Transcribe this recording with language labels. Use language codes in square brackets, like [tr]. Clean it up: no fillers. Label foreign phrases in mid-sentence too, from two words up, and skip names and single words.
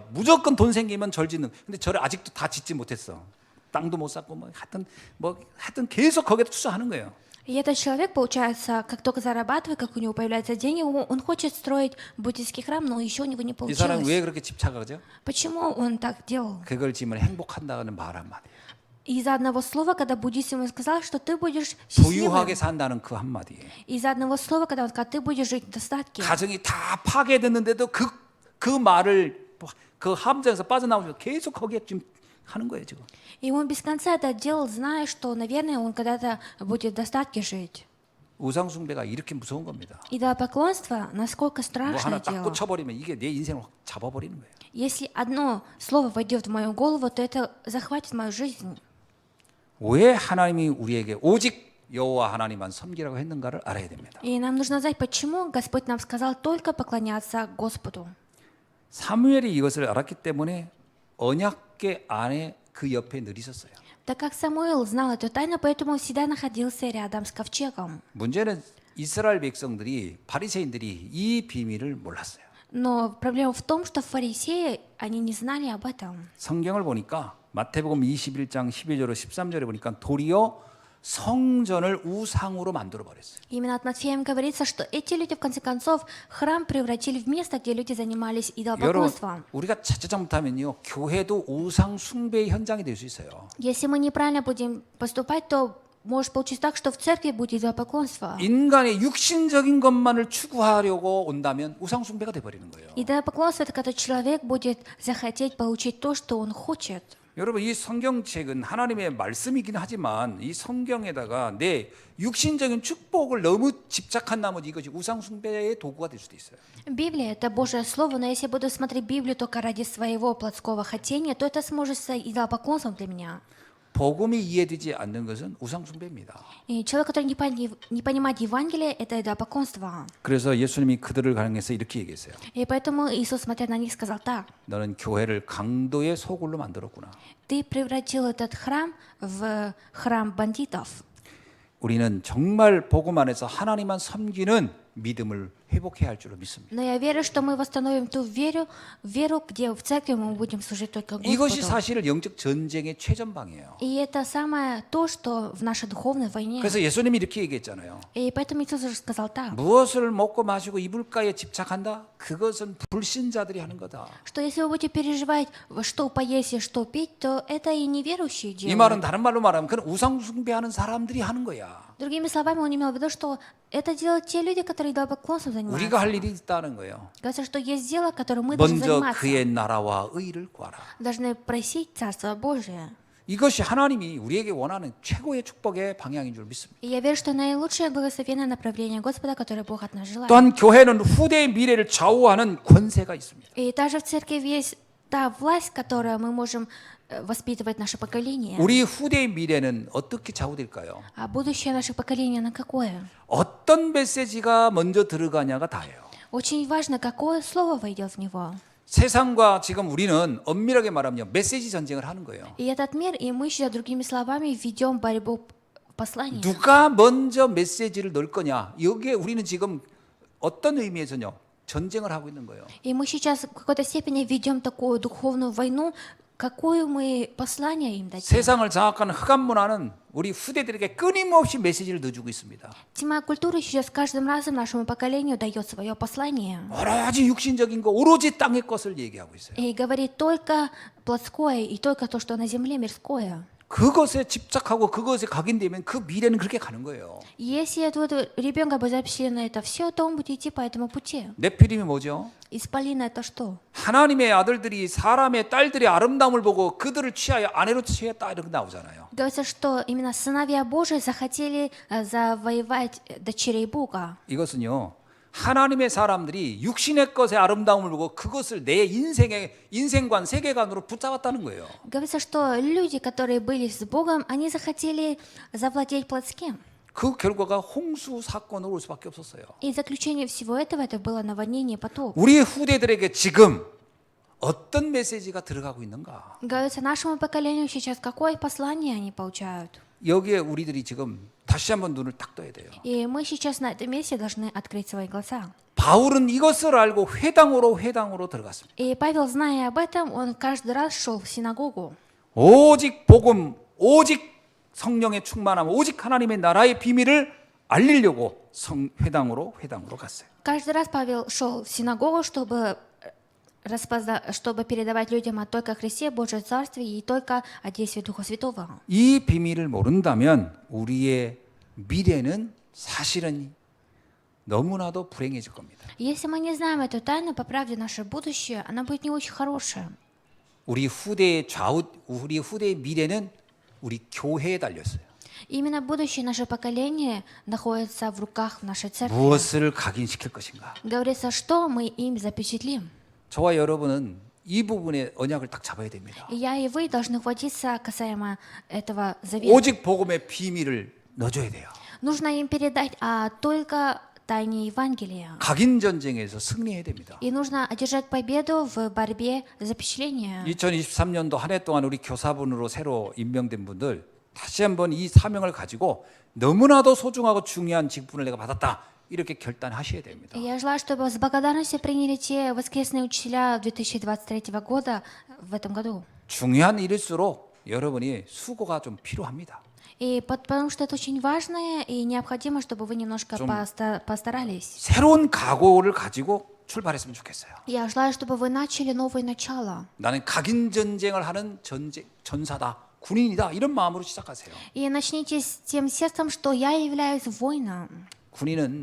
[ko] 무조건 돈 생기면 절 짓는. 근데 절을 아직도 다 짓지 못했어. 땅도 못 샀고 하여튼 계속 거기에 투자하는 거예요. [ru] И этот человек, получается, как только зарабатывает, как у него появляются деньги, он хочет строить буддийский храм, но еще у него не [ko] 이 사람은 왜 [ru] получилось. [ko] 그렇게 집착하죠? [ru] Почему он так делал? [ko] 그걸 지면 행복한다는 말 한마디. [ru] Из-за одного слова, когда буддист ему сказал, что ты будешь счастливым. [ko] 부유하게 산다는 그 한마디에. [ru] Из-за одного слова, когда он сказал, ты будешь жить в достатке. [ko] 가정이 다 파괴됐는데도 그 말을 그 함정에서 빠져나오면서 계속 거기에 지금 하는 거예요 지금. [ru] И он без конца это делал, зная, что, наверное, он когда-то будет в достатке жить. [ko] 우상 숭배가 이렇게 무서운 겁니다. [ru] Идолопоклонство, насколько [ko] 뭐 [ru] страшное [ko] 하나 딱 [ru] дело. [ko] 꽂혀버리면 이게 내 인생을 확 잡아버리는 거예요. [ru] Если одно слово войдет в мою голову, то это захватит мою жизнь. [ko] 왜 하나님이 우리에게 오직 여호와 하나님만 섬기라고 했는가를 알아야 됩니다. [ru] И нам нужно знать, почему Господь нам сказал только поклоняться Господу. [ko] 사무엘이 이것을 알았기 때문에 언약궤 안에 그 옆에 늘 있었어요. [ru] Так как Самуил знал эту тайну, поэтому он всегда находился рядом с ковчегом. [ko] 문제는 이스라엘 백성들이 바리새인들이 이 비밀을 몰랐어요. [ru] Но проблема в том, что фарисеи, они не знали об этом. [ko] 성경을 보니까 마태복음 21장 12절로 13절에 보니까 도리어 성전을 우상으로 만들어 버렸어요. [ru] Именно от Матфеем говорится, что эти люди, в конце концов, храм превратили в место, где люди занимались [ko] 여러분, [ru] идолопоклонством. [ko] 우리가 자칫 잘못하면요 교회도 우상 숭배의 현장이 될 수 있어요. [ru] Если мы неправильно будем поступать, то может получиться так, что в церкви будет идолопоклонство. [ko] 인간의 육신적인 것만을 추구하려고 온다면 우상 숭배가 돼 버리는 거예요. [ru] Идолопоклонство – это когда человек будет захотеть получить то, что он хочет. [ko] 여러분 이 성경책은 하나님의 말씀이긴 하지만 이 성경에다가 내 육신적인 축복을 너무 집착한 나머지 이것이 우상 숭배의 도구가 될 수도 있어요. [ru] Библия — это Божье Слово, но если я буду смотреть Библию только ради своего плотского хотения, то это сможет стать идолопоклонством для меня. [ko] 복음이 이해되지 않는 것은 우상 숭배입니다. [ru] И человек, который не понимает Евангелие, это идолопоклонство. [ko] 그래서 예수님이 그들을 가르쳐서 이렇게 얘기했어요. [ru] И поэтому Иисус, смотря на них, сказал так: [ko] 너는 교회를 강도의 소굴로 만들었구나. [ru] ты превратил этот храм в храм бандитов. [ko] 우리는 정말 복음 안에서 하나님만 섬기는 믿음을 회복해야 할 줄로 믿습니다. [ru] Но я верю, что мы восстановим ту веру, где в церкви мы будем служить только [ko] 이것이 [ru] Господу. [ko] 사실 영적 전쟁의 최전방이에요. [ru] И это самое то, что в нашей духовной войне. [ko] 그래서 예수님이 이렇게 얘기했잖아요. [ru] И поэтому Иисус уже сказал так, [ko] 무엇을 먹고 마시고 입을까에 집착한다? 그것은 불신자들이 하는 거다. [ru] что если вы будете переживать, что поесть и что пить, то это и неверующие [ko] 이 말은 [ru] делают. [ko] 다른 말로 말하면 그건 우상 숭배하는 사람들이 하는 거야. [ru] Другими словами, он имел в виду, что это делают те люди, которые идолопоклонством [ko] 우리가 [ru] занимаются. [ko] 할 일이 있다는 거예요. [ru] Говорится, что есть дело, которым мы должны [ko] 먼저 [ru] заниматься. [ko] 그의 나라와 의를 구하라. [ru] Должны просить Царство Божие. [ko] 이것이 하나님이 우리에게 원하는 최고의 축복의 방향인 줄 믿습니다. [ru] И я верю, что наилучшее благословенное направление Господа, которое Бог от нас желает. [ko] 또한 교회는 후대의 미래를 좌우하는 권세가 있습니다. [ru] И также в церкви есть та власть, которую мы можем воспитывать наше поколение. [ko] 우리 후대의 미래는 어떻게 좌우될까요? [ru] А будущее наших поколений на какое? [ko] 어떤 메시지가 먼저 들어가냐가 다예요. [ru] Очень важно, какое слово войдет в него. [ko] 세상과 지금 우리는 엄밀하게 말하면 메시지 전쟁을 하는 거예요. [ru] И этот мир, и мы сейчас, другими словами, ведем борьбу послания. [ko] 누가 먼저 메시지를 넣을 거냐? 여기에 우리는 지금 어떤 의미에서요? 전쟁을 하고 있는 거예요. [ru] И мы сейчас в какой-то степени ведем такую духовную войну, какое мы послание им дадим. [ko] 세상을 장악하는 흑암 문화는 우리 후대들에게 끊임없이 메시지를 넣어주고 있습니다. [ru] Тьма культуры сейчас каждым разом нашему поколению дает свое послание. [ko] 오로지 육신적인 거, 오로지 땅의 것을 얘기하고 있어요. [ru] И говорит только плотское и только то, что на земле мирское. [ko] 그것에 집착하고 그것에 각인되면 그 미래는 그렇게 가는 거예요. [ru] И если этого ребенка будет запущено на это все, то он будет идти по этому пути. [ko] 네피림이 뭐죠? [ru] Исполина — это что? [ko] 하나님의 아들들이 사람의 딸들의 아름다움을 보고 그들을 취하여 아내로 취했다 이렇게 나오잖아요. [ru] Говорится, что именно сыновья Божии захотели завоевать дочерей Бога. [ko] 이것은요. 하나님의 사람들이 육신의 것의 아름다움을 보고 그것을 내 인생의 인생관, 세계관으로 붙잡았다는 거예요. [ru] Говорится, что люди, которые были с Богом, они захотели завладеть плотским. [ko] 그 결과가 홍수 사건으로 올 수밖에 없었어요. [ru] И заключение всего этого это было наводнение потоп. [ko] 우리 후대들에게 지금 어떤 메시지가 들어가고 있는가? [ru] Говорится, нашему поколению сейчас какое послание они получают? [ko] 여기에 우리들이 지금 다시 한번 눈을 딱 떠야 돼요. [ru] И мы сейчас на этом месте должны открыть свои глаза. [ko] 바울은 이것을 알고 회당으로 들어갔습니다. [ru] И Павел, зная об этом, он каждый раз шел в синагогу. [ko] 오직 복음, 오직 성령의 충만함, 오직 하나님의 나라의 비밀을 알리려고 회당으로 갔어요. [ru] Каждый раз Павел шел в синагогу, чтобы передавать людям о только Христе, Божьем Царстве и только о действии Духа Святого. [ko] 이 비밀을 모른다면 우리의 미래는 사실은 너무나도 불행해질 겁니다. [ru] Если мы не знаем эту тайну, по правде наше будущее, оно будет не очень хорошее. [ko] 우리 후대의 미래는 우리 교회에 달렸어요. [ru] Именно будущее наше поколение находится в руках нашей церкви. [ko] 무엇을 각인시킬 것인가? [ru] Говорится, что мы им запечатлим. [ko] 저와 여러분은 이 부분에 언약을 딱 잡아야 됩니다. [ru] И я, и вы должны хватиться касаемо этого завета. [ko] 오직 복음의 비밀을 넣어줘야 돼요. [ru] Нужно им передать только тайне Евангелия. [ko] 각인 전쟁에서 승리해야 됩니다. [ru] И нужно одержать победу в борьбе запечатления. [ko] 2023년도 한 해 동안 우리 교사분으로 새로 임명된 분들 다시 한번 이 사명을 가지고 너무나도 소중하고 중요한 직분을 내가 받았다. 이렇게 결단하셔야 됩니다. [ru] И я желаю, чтобы с благодарностью приняли те воскресные учителя 2023 года в этом году. [ko] 중요한 일일수록 여러분이 수고가 좀 필요합니다. [ru] И потому что это очень важно и необходимо, чтобы вы немножко постарались. [ko] 새로운 각오를 가지고 출발했으면 좋겠어요. [ru] Я желаю, чтобы вы начали новое начало. [ko] 나는 각인 전쟁을 하는 전사다, 군인이다 이런 마음으로 시작하세요. [ru] И начните с тем сердцем, что я являюсь воином.